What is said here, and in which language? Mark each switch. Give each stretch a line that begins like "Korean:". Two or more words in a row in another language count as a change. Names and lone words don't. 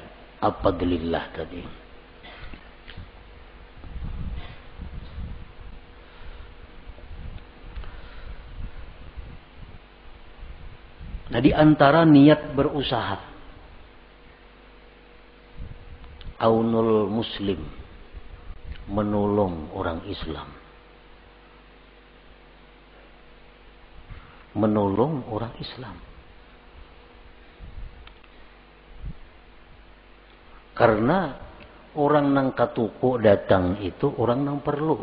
Indonesian: Fadlillah tadi. Nah, di antara niat berusaha,
Arabic: عون المسلم,
Indonesian: menolong orang Islam. Menolong orang Islam.
Banjar: Karena orang nang katuko datang itu orang nang perlu.